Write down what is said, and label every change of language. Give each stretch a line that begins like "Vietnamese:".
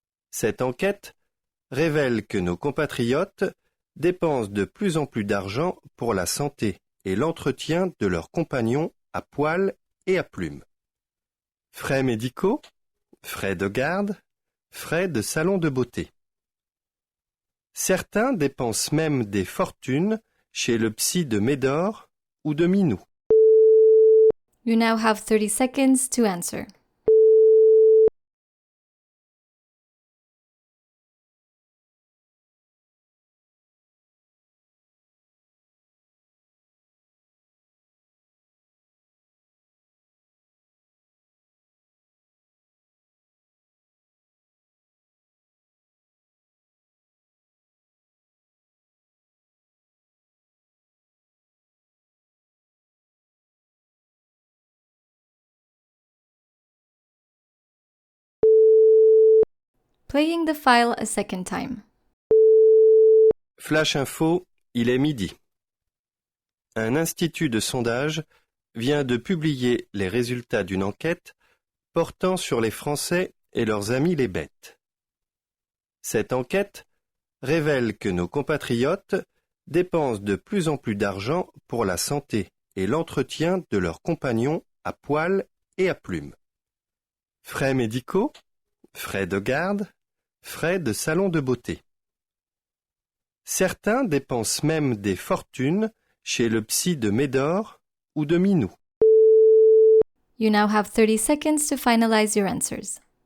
French: Cette enquête révèle que nos compatriotes dépensent de plus en plus d'argent pour la santé et l'entretien de leurs compagnons à poil et à plumes. Frais médicaux, frais de garde, frais de salon de beauté. Certains dépensent même des fortunes chez le psy de Médor ou de Minou.
English: You now have 30 seconds to answer. Playing the file a second time.
French: Flash info, il est midi. Un institut de sondage vient de publier les résultats d'une enquête portant sur les Français et leurs amis les bêtes. Cette enquête révèle que nos compatriotes dépensent de plus en plus d'argent pour la santé et l'entretien de leurs compagnons à poil et à plumes. Frais médicaux, frais de garde, frais de salon de beauté. Certains dépensent même des fortunes chez le psy de Médor ou de Minou.
English: You now have 30 seconds to finalize your answers.